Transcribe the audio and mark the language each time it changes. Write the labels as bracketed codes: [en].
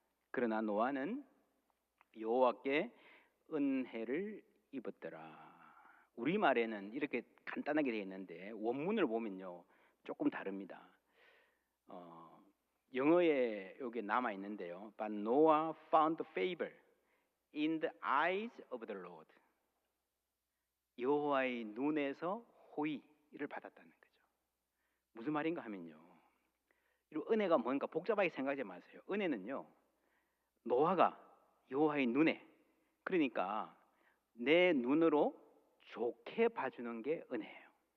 [ko] 그러나 노아는 여호와께 은혜를 입었더라. 우리말에는 이렇게 간단하게 되어 있는데 원문을 보면요 조금 다릅니다. 영어에 여기 남아 있는데요. [en] But Noah found favor in the eyes of the Lord. [ko] 여호와의 눈에서 호의를 받았다는 거죠. 무슨 말인가 하면요. 이 은혜가 뭔가 복잡하게 생각하지 마세요. 은혜는요. 노아가 여호와의 눈에, 그러니까 내 눈으로 좋게 봐주는 게 은혜예요.